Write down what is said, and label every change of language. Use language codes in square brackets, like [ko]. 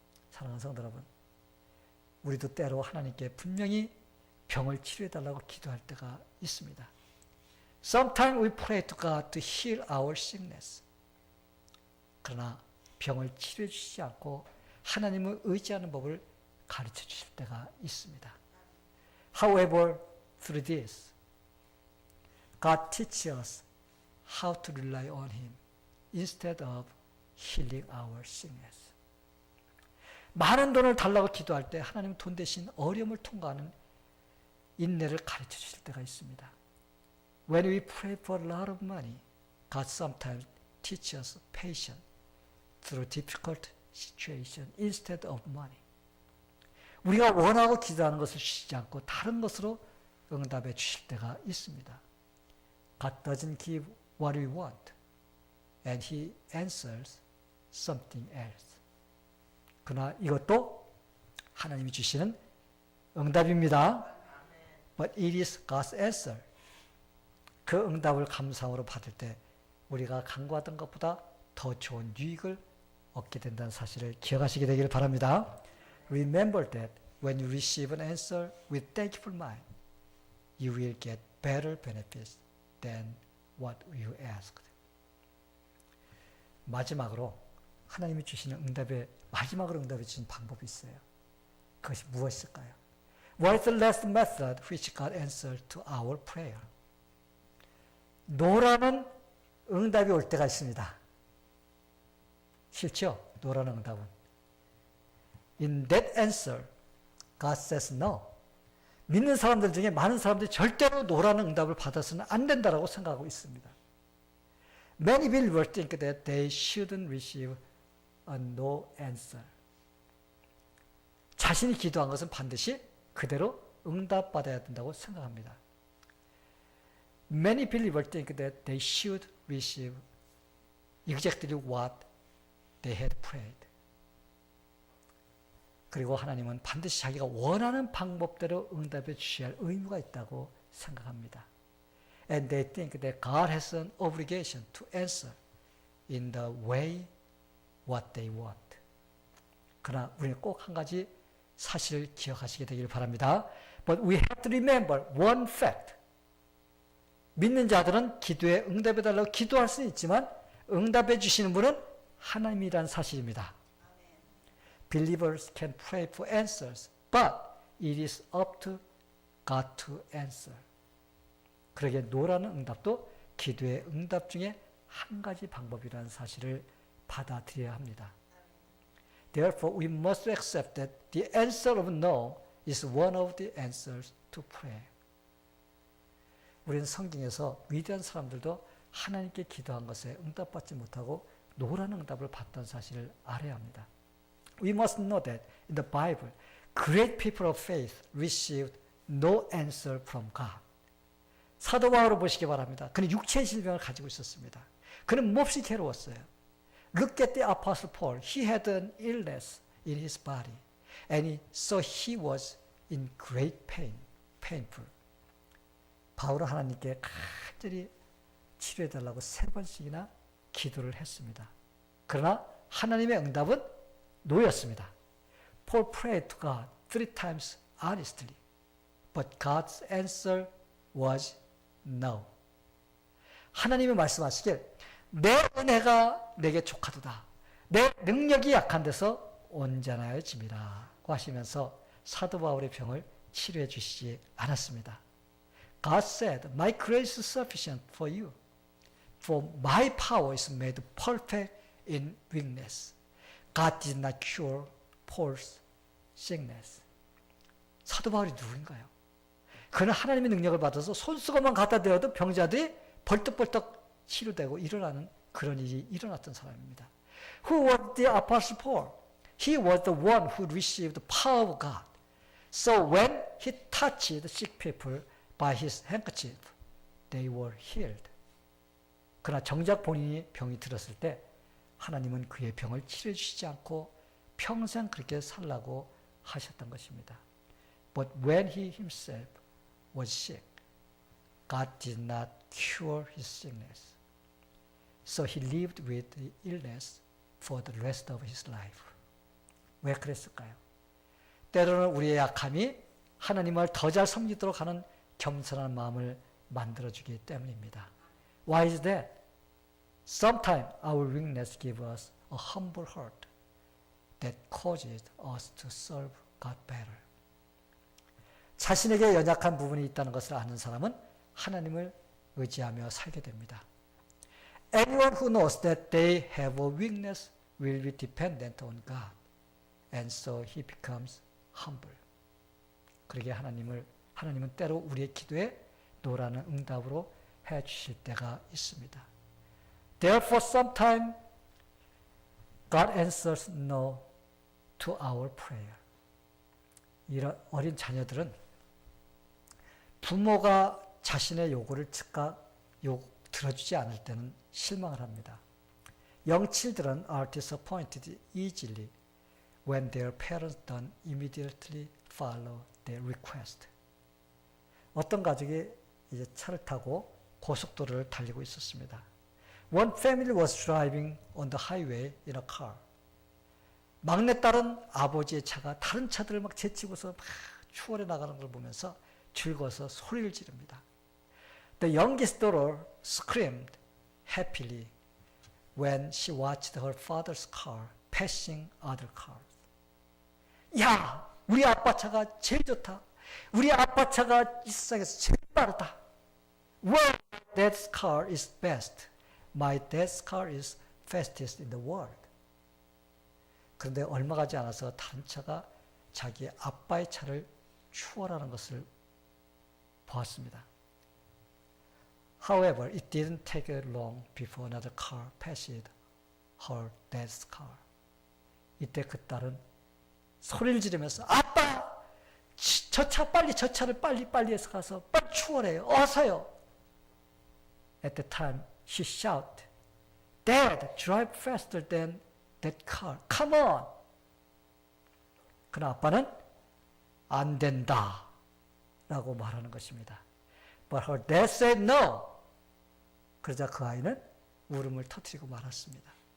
[ko] 사랑하는 성도 여러분, 우리도 때로 하나님께 분명히 병을 치료해달라고 기도할 때가 있습니다. [en] Sometimes we pray to God to heal our sickness. [ko] 그러나 병을 치료해 주시지 않고 하나님을 의지하는 법을 가르쳐 주실 때가 있습니다. [en] However, through this, God teaches us how to rely on Him instead of healing our sickness. [ko] 많은 돈을 달라고 기도할 때 하나님은 돈 대신 어려움을 통과하는 인내를 가르쳐 주실 때가 있습니다. [en] When we pray for a lot of money, God sometimes teaches us patience through difficult situation instead of money. [ko] 우리가 원하고 기도하는 것을 주시지 않고 다른 것으로 응답해 주실 때가 있습니다. [en] God doesn't give what we want, and He answers something else. [ko] 그러나 이것도 하나님이 주시는 응답입니다. [en] But it is God's answer. [ko] 그 응답을 감사함으로 받을 때 우리가 간구하던 것보다 더 좋은 유익을 얻게 된다는 사실을 기억하시게 되기를 바랍니다. [en] Remember that when you receive an answer with thankful mind, you will get better benefits than what you asked. [ko] 마지막으로 하나님이 주시는 마지막으로 응답해 주신 방법이 있어요. 그것이 무엇일까요? [en] What is the last method which God answered to our prayer? [ko] 노라는 응답이 올 때가 있습니다. 싫죠? 노라는 응답은. [en] In that answer, God says no. [ko] 믿는 사람들 중에 많은 사람들이 절대로 노라는 응답을 받아서는 안 된다라고 생각하고 있습니다. [en] Many believers think that they shouldn't receive a no answer. [ko] 자신이 기도한 것은 반드시 그대로 응답받아야 된다고 생각합니다. [en] Many believers think that they should receive exactly what they had prayed. [ko] 그리고 하나님은 반드시 자기가 원하는 방법대로 응답해 주셔야 할 의무가 있다고 생각합니다. [en] And they think that God has an obligation to answer in the way what they want. [ko] 그러나 우리는 꼭 한 가지 사실을 기억하시게 되기를 바랍니다. [en] But we have to remember one fact. [ko] 믿는 자들은 기도에 응답해달라고 기도할 수는 있지만 응답해 주시는 분은 하나님이란 사실입니다. [en] Believers can pray for answers, but it is up to God to answer. [ko] 그러기에 노라는 응답도 기도의 응답 중에 한 가지 방법이라는 사실을 받아들여야 합니다. [en] Therefore, we must accept that the answer of no is one of the answers to prayer. [ko] 우리는 성경에서 위대한 사람들도 하나님께 기도한 것에 응답받지 못하고 노라는 응답을 받던 사실을 알아야 합니다. [en] We must know that in the Bible, great people of faith received no answer from God. [ko] 사도 바울을 보시기 바랍니다. 그는 육체의 질병을 가지고 있었습니다. 그는 몹시 괴로웠어요. [en] Look at the Apostle Paul. He had an illness in his body, and so he was in great pain, painful. [ko] 바울은 하나님께 간절히 치료해달라고 3번씩이나 기도를 했습니다. 그러나 하나님의 응답은 노였습니다. [en] Paul prayed to God 3 times honestly, but God's answer was no. [ko] 하나님이 말씀하시길 내 은혜가 내게 족하도다. 내 능력이 약한 데서 온전하여짐이라고 하시면서 사도 바울의 병을 치료해 주시지 않았습니다. [en] God said, My grace is sufficient for you, for my power is made perfect in weakness. God did not cure Paul's sickness. [ko] 사도 바울이 누구인가요? 그는 하나님의 능력을 받아서 손수건만 갖다 대어도 병자들이 벌떡벌떡 치료되고 일어나는 그런 일이 일어났던 사람입니다. [en] Who was the Apostle Paul? He was the one who received the power of God. So when he touched sick people by his handkerchief, they were healed. [ko] 그러나 정작 본인이 병이 들었을 때 하나님은 그의 병을 치료해 주시지 않고 평생 그렇게 살라고 하셨던 것입니다. [en] But when he himself was sick, God did not cure his sickness. So he lived with the illness for the rest of his life. [ko] 왜 그랬을까요? 때로는 우리의 약함이 하나님을 더 잘 섬기도록 하는 겸손한 마음을 만들어주기 때문입니다. [en] Why is that? Sometimes our weakness gives us a humble heart that causes us to serve God better. [ko] 자신에게 연약한 부분이 있다는 것을 아는 사람은 하나님을 의지하며 살게 됩니다. [en] Anyone who knows that they have a weakness will be dependent on God, and so he becomes humble. [ko] 그러게 하나님은 때로 우리의 기도에 노라는 응답으로 해 주실 때가 있습니다. [en] Therefore, sometimes God answers no to our prayer. [ko] 이런 어린 자녀들은 부모가 자신의 요구를 즉각 들어주지 않을 때는 실망을 합니다. [en] Young children are disappointed easily when their parents don't immediately follow their request. [ko] 어떤 가족이 이제 차를 타고 고속도로를 달리고 있었습니다. [en] One family was driving on the highway in a car. [ko] 막내딸은 아버지의 차가 다른 차들을 막 제치고서 막 추월해 나가는 걸 보면서 즐거워서 소리를 지릅니다. [en] The youngest daughter screamed happily when she watched her father's car passing other cars. [ko] 야, 우리 아빠 차가 제일 좋다. 우리 아빠 차가 이 세상에서 제일 빠르다. [en] Well, dad's car is best. My dad's car is fastest in the world. [ko] 그런데 얼마 가지 않아서 다른 차가 자기 아빠의 차를 추월하는 것을 보았습니다. [en] However, it didn't take long before another car passed her dad's car. [ko] 이때 그 딸은 소리를 지르면서 아빠! 저 차를 빨리 해서 가서 빨리 추월해요. 어서요. [en] At the time, she shouted, Dad, drive faster than that car. Come on. [ko] 그러나 아빠는 안 된다 라고 말하는 것입니다. [en] But her dad said no. [ko] 그러자 그 아이는 울음을 터뜨리고 말았습니다.